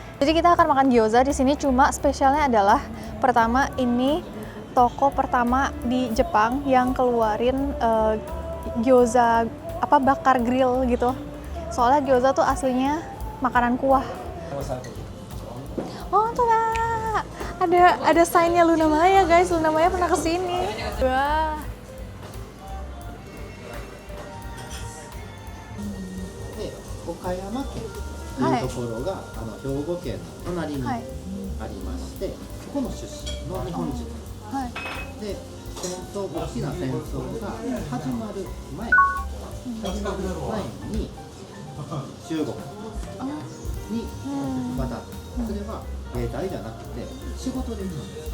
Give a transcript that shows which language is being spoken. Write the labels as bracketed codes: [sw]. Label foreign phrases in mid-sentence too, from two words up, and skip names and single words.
[id] Jadi kita akan makan gyoza di sini, cuma spesialnya adalah pertama ini toko pertama di Jepang yang keluarin gyoza bakar grill gitu. Soalnya gyoza tuh aslinya makanan kuah. Oh tuh lah, ada sign-nya Luna Maya guys. Luna Maya pernah kesini. Wah. [ja] で岡山県というところが、兵庫県の隣にありまして、そこの出身の日本人で、大きな戦争が始まる前に中国に渡って、それは兵隊じゃなくて仕事で行くんです。